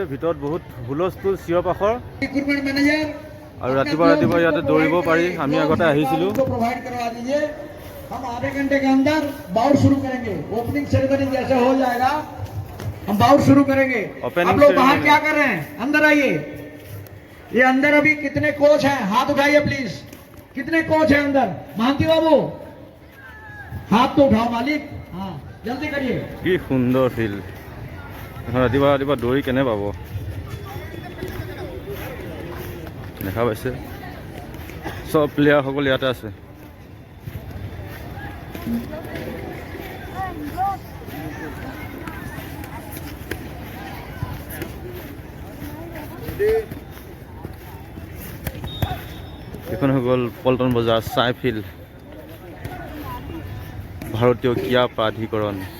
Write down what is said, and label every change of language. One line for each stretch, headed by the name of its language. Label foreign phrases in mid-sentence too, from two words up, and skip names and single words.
Assamese: ভিতৰত বহুত হুলস্থুল, চিঞৰ পাখৰ। আৰু ৰাতিপুৱা ইয়াতে দৌৰিব পাৰি। আমি আগতে আহিছিলোঁ।
Hindi: हम आधे घंटे के अंदर बाउट शुरू करेंगे।
English: opening ceremony
Hindi: जैसे हो जाएगा हम बाउट शुरू करेंगे। Opening आप लोग बाहर ceremony। क्या कर रहे हैं? अंदर आइए। ये अंदर अभी कितने कोच हैं? हाथ उठाइए प्लीज। कितने कोच हैं अंदर? महांती बाबू हाथ तो उठाओ मालिक। हाँ जल्दी करिए।
Assamese: কি সুন্দৰ ফিল্ড। এখন ৰাতিপুৱা ৰাতিপুৱা দৌৰি কেনে পাব দেখা পাইছে চব প্লেয়াৰসকল ইয়াতে আছে। এখন হৈ গ'ল পল্টন বজাৰ চাই ফিল্ড ভাৰতীয় ক্ৰীড়া প্ৰাধিকৰণ।